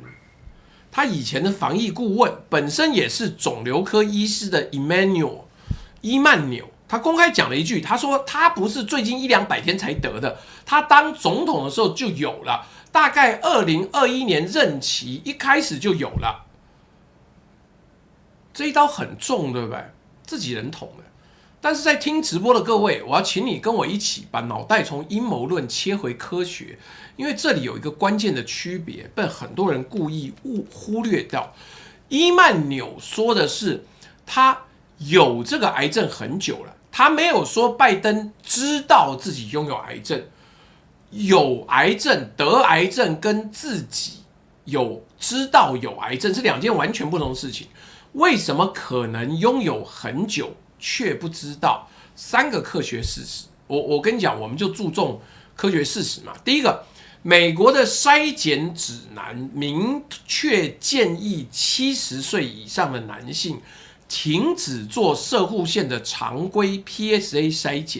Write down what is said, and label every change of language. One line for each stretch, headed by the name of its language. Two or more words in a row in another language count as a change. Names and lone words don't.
Chinese: 他以前的防疫顧問本身也是腫瘤科醫師的伊曼紐，他公開講了一句，他說他不是最近100-200天才得的，他當總統的時候就有了，大概2021年任期一開始就有了。這一刀很重，對不對？自己人捅的。但是在聽直播的各位，我要請你跟我一起把腦袋從陰謀論切回科學，因為這裡有一個關鍵的區別，被很多人故意忽略掉。伊曼紐說的是他有這個癌症很久了，他沒有說拜登知道自己擁有癌症。有癌症、得癌症跟自己知道有癌症是2件完全不同的事情。為什麼可能擁有很久卻不知道？3 個科學事實，我跟你講，我們就注重科學事實嘛。第一個，美國的篩檢指南明確建議70歲以上的男性停止做攝護腺的常規 PSA 篩檢。